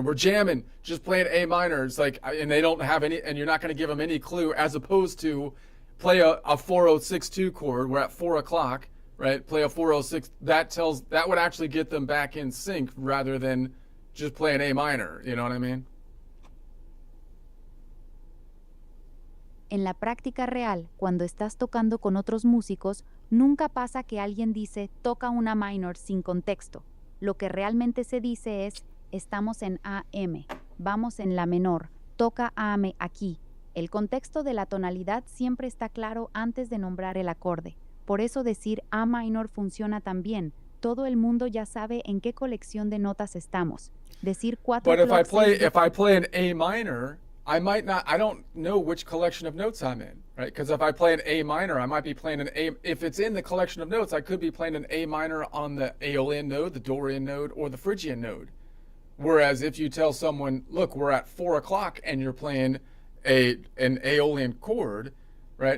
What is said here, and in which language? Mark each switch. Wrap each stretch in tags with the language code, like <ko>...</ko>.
<en>We're jamming, just play an A minor. It's like, and they don't have any, and you're not going to give them any clue, as opposed to play a 4062 chord. We're at 4 o'clock, right? Play a 406. That would actually get them back in sync rather than just play an A minor. You know what I mean?</en> <es>En la práctica real, cuando estás tocando con otros músicos, nunca pasa que alguien dice toca una minor sin contexto. Lo que realmente se dice es estamos en AM, vamos en la menor, toca AM aquí. El contexto de la tonalidad siempre está claro antes de nombrar el acorde. Por eso decir A minor funciona tan bien. Todo el mundo ya sabe en qué colección de notas estamos. Decir 4</es> <en>But o'clock, if I play an A minor, I don't know which collection of notes I'm in, right? Because if I play an A minor, I might be playing an A. If it's in the collection of notes, I could be playing an A minor on the Aeolian node, the Dorian node, or the Phrygian node. Whereas if you tell someone, look, we're at 4 o'clock and you're playing an Aeolian chord, right?</en>